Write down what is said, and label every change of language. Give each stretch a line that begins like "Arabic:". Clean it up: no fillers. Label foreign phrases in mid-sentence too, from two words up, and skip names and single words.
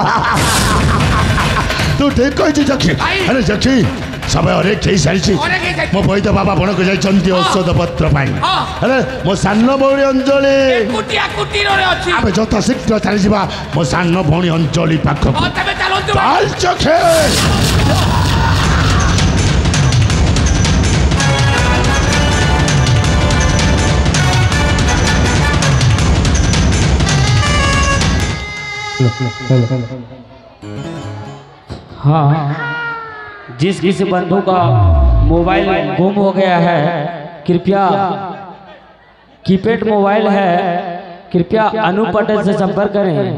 Odia: ତୁ ଠିକ କହିଛୁ ଚକ୍ଷୀ ଆରେ ଚକ୍ଷୀ ସମୟ ଅନେକ ହେଇସାରିଛି ମୋ ବୈଦ ବାବା ବଣକୁ ଯାଇଛନ୍ତି ଔଷଧ ପତ୍ର ପାଇଁ ହେଲେ ମୋ ସାନ ଭଉଣୀ ଅଞ୍ଜଳି ଆମେ ଯଥା ଶୀଘ୍ର ଚାଲିଯିବା ମୋ ସାନ ଭଉଣୀ ଅଞ୍ଜଳି ପାଖକୁ ଚକ୍ଷୀ
Hindi: हाँ जिस किसी बंधु का मोबाइल गुम हो गया है कृपया
English: keypad mobile
Hindi: है कृपया अनु पटेल से संपर्क करें